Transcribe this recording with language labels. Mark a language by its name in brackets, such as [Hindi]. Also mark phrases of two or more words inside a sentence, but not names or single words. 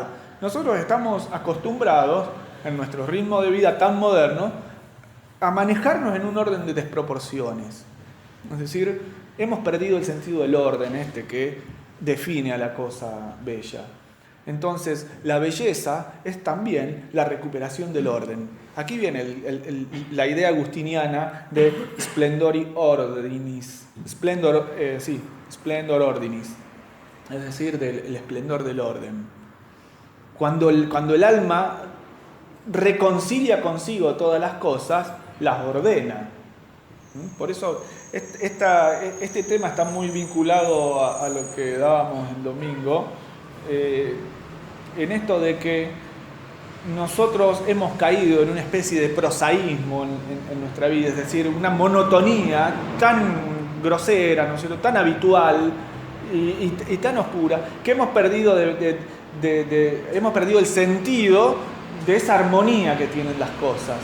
[Spanish] Nosotros estamos acostumbrados, en nuestro ritmo de vida tan moderno, a manejarnos en un orden de desproporciones. Es decir, hemos perdido el sentido del orden que define a la cosa bella. Entonces, la belleza es también la recuperación del orden. Aquí viene la idea agustiniana de [Latin] splendori ordinis. Splendor ordinis. [Spanish] Es decir, del esplendor del orden. Cuando el alma reconcilia consigo todas las cosas, las ordena. Por eso este tema está muy vinculado a lo que dábamos el domingo, en esto de que nosotros hemos caído en una especie de prosaísmo en nuestra vida, es decir, una monotonía tan grosera, ¿no es cierto?, tan habitual y tan oscura, que hemos perdido el sentido de esa armonía que tienen las cosas.